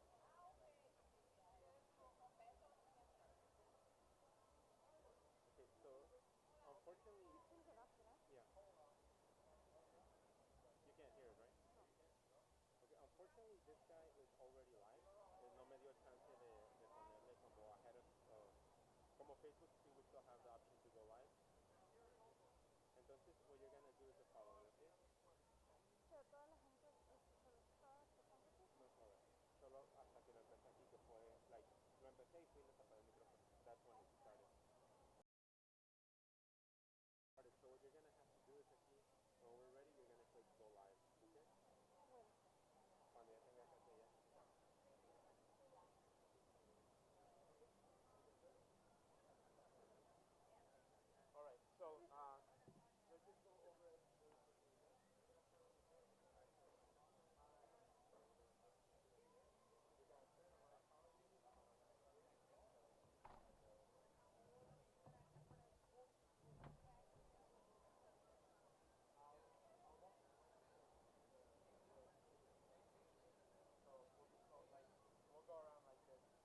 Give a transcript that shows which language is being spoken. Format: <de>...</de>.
<en>Okay, so unfortunately, yeah, you can't hear it, right? Okay, unfortunately, this guy is already live.</en> <es>No me dio chance de ponerle como ahead of, como Facebook sí,</es> <en>we still have the option to go live. Entonces, what you're gonna do is the following, okay? No problem.</en> <es>Solo hasta que lo empecé aquí, que fue,</es> <en>like,</en> <es>lo empecé y fui y le tapé el micrófono.</es> <en>That's when it started. So what you're gonna have to do is aquí, when we're ready, you're gonna click go live, okay?</en> <es>Cuando ya tenga que hacer ya.</es> <en>All right, so let's just go over it. We'll go around like this.</en>